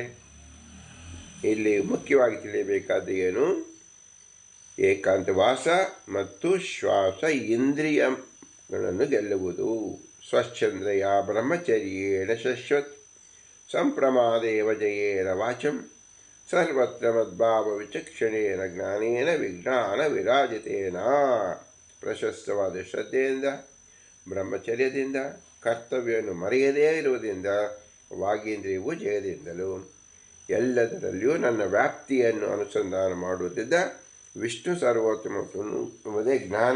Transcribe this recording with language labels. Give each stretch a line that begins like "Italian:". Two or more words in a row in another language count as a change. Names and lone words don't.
Kannada: ಇಲ್ಲಿ ಮುಖ್ಯವಾಗಿ ತಿಳಿಯಬೇಕಾದ ಏನು? ಏಕಾಂತವಾಸ ಮತ್ತು ಶ್ವಾಸ ಇಂದ್ರಿಯಗಳನ್ನು ಗೆಲ್ಲುವುದು.
Sanskrit: ಸ್ವಚ್ಛಂದ್ರಯ ಬ್ರಹ್ಮಚರ್ಯೇಣ ಶಶ್ವತ್ ಸಂಪ್ರಮಾದೇವ ಜಯೇನ ವಾಚಂ ಸರ್ವತ್ರ ಮದ್ಭಾವ ವಿಚಕ್ಷಣೇನ ಜ್ಞಾನೇನ ವಿಜ್ಞಾನ ವಿರಾಜಿತೇನ.
Kannada: ಪ್ರಶಸ್ತವಾದ ಶ್ರದ್ಧೆಯಿಂದ, ಬ್ರಹ್ಮಚರ್ಯದಿಂದ, ಕರ್ತವ್ಯವನ್ನು ಮರೆಯದೇ ಇರುವುದರಿಂದ, ವಾಗೀಂದ್ರಿಯವು ಜಯದಿಂದಲೂ ಎಲ್ಲದರಲ್ಲಿಯೂ ನನ್ನ ವ್ಯಾಪ್ತಿಯನ್ನು ಅನುಸಂಧಾನ ಮಾಡುವುದರಿಂದ ವಿಷ್ಣು ಸರ್ವೋತ್ತಮ ಎಂಬುದೇ ಜ್ಞಾನ.